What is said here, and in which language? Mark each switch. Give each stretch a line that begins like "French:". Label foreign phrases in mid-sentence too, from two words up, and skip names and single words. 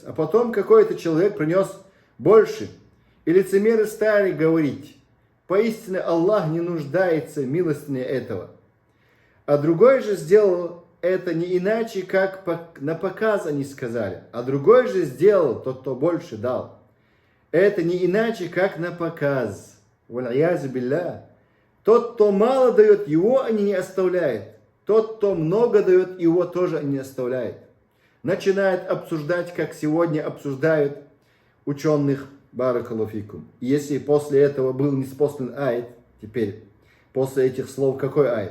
Russian: А потом какой-то человек принес больше. И лицемеры стали говорить: поистине Аллах не нуждается в милостыне этого. А другой же сделал это не иначе, как на показ они сказали. А другой же сделал, тот, кто больше дал. Это не иначе, как на показ.
Arabic: والعياذ بالله.
Russian: Тот, кто мало дает, его они не оставляют. Тот, кто много дает, его тоже не оставляет. Начинает обсуждать, как сегодня обсуждают ученых,
Arabic: بارك الله فيكم.
Russian: Если после этого был ниспослан аят, теперь, после этих слов, какой аят?